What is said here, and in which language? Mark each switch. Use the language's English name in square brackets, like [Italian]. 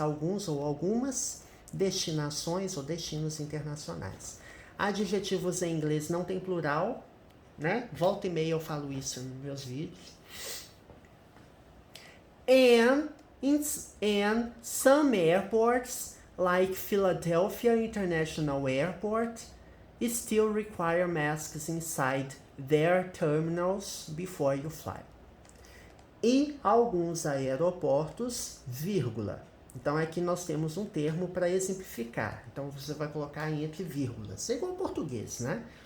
[Portuguese] Alguns ou algumas destinações ou destinos internacionais. Adjetivos em inglês não tem plural, né? Volta e meia eu falo isso nos meus vídeos. [English] And And some airports, like Philadelphia International Airport, still require masks inside their terminals before you fly. [Portuguese] E alguns aeroportos, vírgula. Então aqui nós temos um termo para exemplificar. Então você vai colocar entre vírgulas. É igual ao português, né?